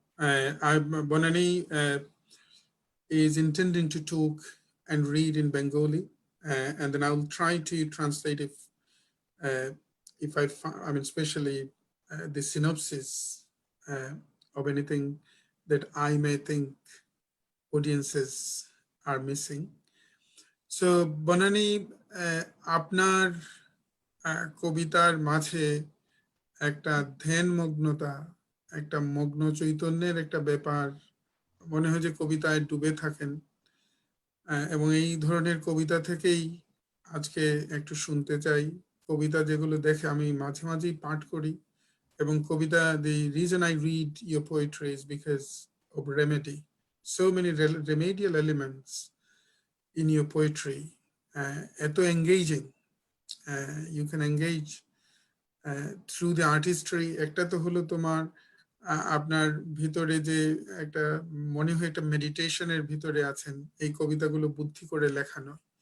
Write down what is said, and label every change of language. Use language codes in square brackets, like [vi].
[en] Banani is intending to talk and read in Bengali, and then I will try to translate if I mean, especially the synopsis of anything that I may think audiences are missing. [bn] So, Banani, আপনার কবিতার মাঝে একটা ধ্যান মগ্নতা, একটা মগ্ন চৈতন্যের একটা ব্যাপার মনে হয় যে কবিতায় ডুবে থাকেন, এবং এই ধরনের কবিতা থেকেই আজকে একটু শুনতে চাই। কবিতা যেগুলো দেখে আমি মাঝে মাঝেই পাঠ করি, এবং কবিতা, [en] the reason I read your poetry is because of remedy. So many remedial elements in your poetry, এত engaging, you can engage through the artistry. [bn] একটা তো হলো তোমার আপনার ভিতরে যে একটা মনে হয় একটা মেডিটেশনের ভিতরে আছেন, এই কবিতাগুলো বুদ্ধি করে লেখানো।